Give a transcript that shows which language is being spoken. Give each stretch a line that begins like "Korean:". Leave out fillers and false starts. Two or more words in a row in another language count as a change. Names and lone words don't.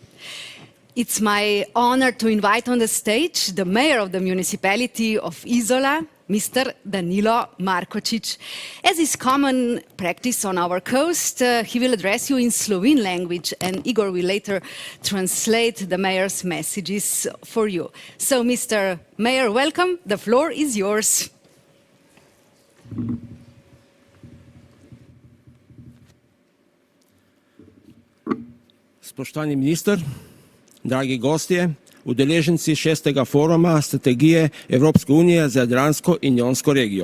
English: It's my honor to invite on the stage the mayor of the municipality of Isola, Mr. Danilo Markočić. As is common practice on our coast, he will address you in Slovene language, and Igor will later translate the mayor's messages for you. So, Mr. Mayor, welcome. The floor is yours.
Slovenian: Spoštovani minister, dragi gostje, udeleženci 6. foruma strategije Evropske unije za Jadransko in Jonsko regijo.